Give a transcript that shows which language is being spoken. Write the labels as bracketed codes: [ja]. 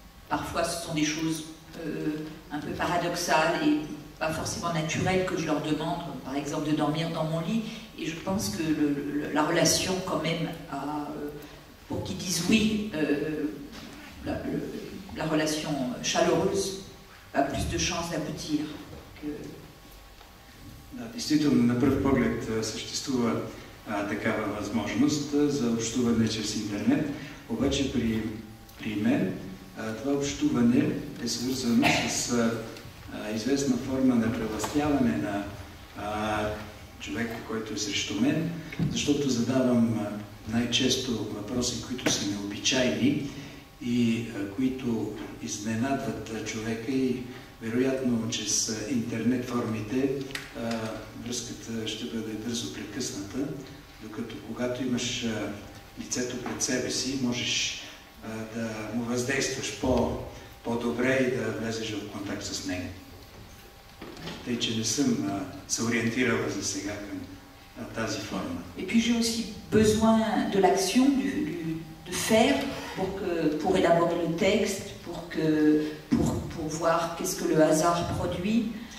[fr] Parfois, ce sont des choses un peu paradoxales et pas forcément naturelles que je leur demande, par exemple de dormir dans mon lit. Et je pense que la relation, quand même, pour qu'ils disent oui, la relation chaleureuse a plus de chances d'aboutir. [bg] Да, действително, на пръв поглед съществува такава възможност за общуване чрез интернет, обаче при мен това общуване е свързано с известна форма на превластяване на човека, който е срещу мен, защото задавам най-често въпроси, които са необичайни и които изненадват човека и вероятно чрез интернет формите връзката ще бъде бързо прекъсната, докато когато имаш лицето пред себе си, можеш да му въздействаш по-добре и да влезеш в контакт с него. Тъй, че не съм се ориентирала за сега към тази форма. [fr] Et puis j'ai aussi besoin de l'action, de faire pour élaborer le texte, pour voir qu'est-ce que le hasard produit.